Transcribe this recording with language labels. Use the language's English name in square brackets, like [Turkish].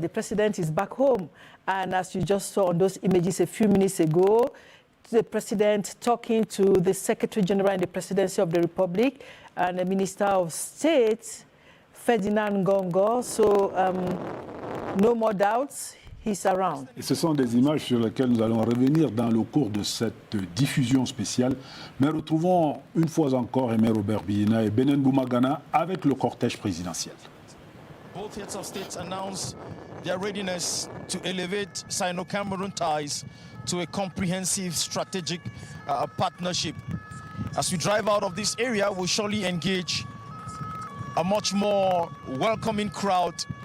[English] The president is back home. And as you just saw on those images a few minutes ago, the president talking to the Secretary General in the Presidency of the Republic and the Minister of State, Ferdinand Ngongo. So no more doubts, he's around. [French] Et ce sont des images sur lesquelles nous allons revenir dans le cours de cette diffusion spéciale. Mais retrouvons une fois encore Aimé Robert Biina et Benen Boumagana avec le cortège présidentiel. [English] Both heads of state announced their readiness to elevate Sino-Cameroon ties to a comprehensive strategic partnership. As we drive out of this area, we'll surely engage a much more welcoming crowd.